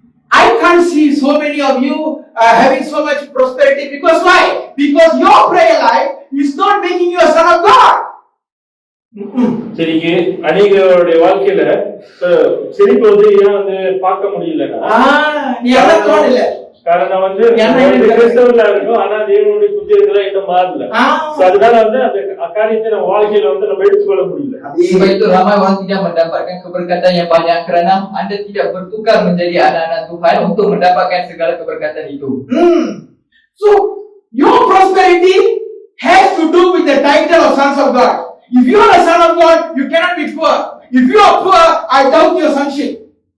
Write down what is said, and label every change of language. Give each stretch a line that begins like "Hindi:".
English: I can't see so many of you having so much prosperity, because why? Because your prayer life is not making you a son of God.
Tamil: சரிக்கு அநேகருடைய வாழ்க்கையில செழிப்பு வந்து ஏன் வந்து பார்க்க முடியலன்னா நீ எல்லாம் தோணல. காரணம் வந்து கிறிஸ்தவர்களா இருக்கும், ஆனா தேவனுடைய புத்திரங்களா இன்னும் மாறல. அதனால வந்து அந்த காரியத்தை நம்ம வாழ்க்கையில வந்து நம்ம எடுத்துக்கொள்ள முடியல.
Malay: Sebab itu ramai orang tidak mendapatkan keberkatan yang banyak kerana anda tidak bertukar menjadi anak-anak Tuhan untuk mendapatkan segala keberkatan itu.
English: So your prosperity has to do with the title of sons of God. If you are a son of God, you cannot be poor. If you are poor, I doubt your sonship.